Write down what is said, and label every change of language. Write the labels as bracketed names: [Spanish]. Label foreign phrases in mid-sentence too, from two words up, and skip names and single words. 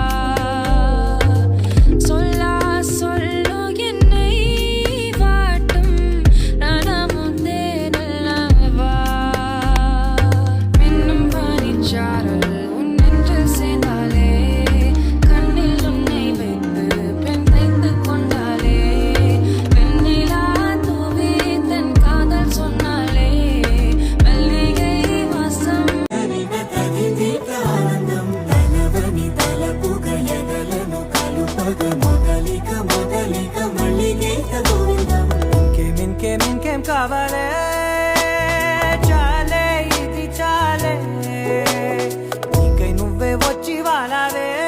[Tamil] சொல்லா சொல்லு என்னை வாட்டும் ரணமுந்தே நல்லவா மின்னும் பனிச்சாரல் உன் நெஞ்சில் சேர்ந்தாலே கண்ணில் உன்னை வைத்து பெண் தைத்து கொண்டாலே வெண்ணிலா தூவி தன் காதல் சொன்னாலே மல்லிகை வாசம் [Telugu] ఇంకేం కావాలే చాలే ఇది చాలే నీకై నువ్వే వచ్చి వాలావే